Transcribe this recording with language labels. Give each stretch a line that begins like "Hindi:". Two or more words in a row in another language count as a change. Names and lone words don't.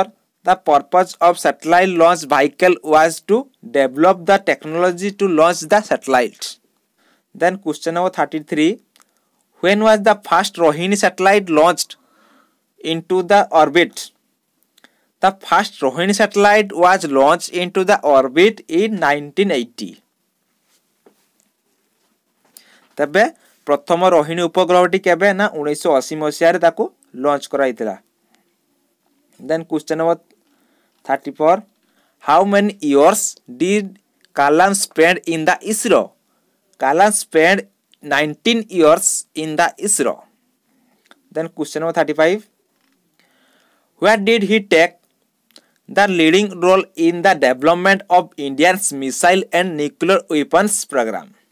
English: The purpose of satellite launch vehicle was to develop the technology to launch the satellite. Then question number 33. When was the first Rohini satellite launched into the orbit? The first Rohini satellite was launched into the orbit in 1980.
Odia: ତେବେ ପ୍ରଥମ ରୋହିଣୀ ଉପଗ୍ରହଟି କେବେ ନା 1980 ମସିହା ରେ ତାକୁ ଲଞ୍ଚ କରାଇଥିଲା.
English: Then question number 34. How many years did Kalam spend in the ISRO? Kalam spent 19 years in the ISRO. Then question number 35. Where did he take the leading role in the development of India's missile and nuclear weapons program?